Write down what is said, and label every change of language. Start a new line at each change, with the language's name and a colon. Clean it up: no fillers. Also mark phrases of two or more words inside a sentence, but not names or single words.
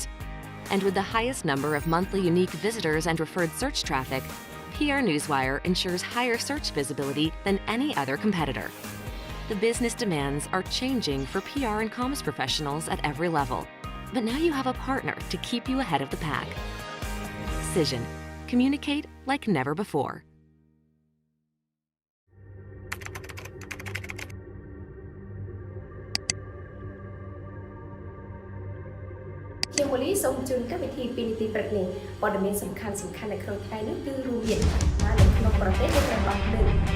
English: And with the highest number of monthly unique visitors and referred search traffic, PR Newswire ensures higher search visibility than any other competitor. The business demands are changing for PR and comms professionals at every level. But now you have a partner to keep you ahead of the pack. Cision. Communicate like never before.
Khmer: ជាវលីសូមជូនកម្មវិធីពីនីតិព្រឹកនេះព័ត៌មានសំខាន់ៗនៅក្នុងថ្ងៃនេះគឺរួមមានថានៅក្នុងប្រទេសយើងបានអត់លើ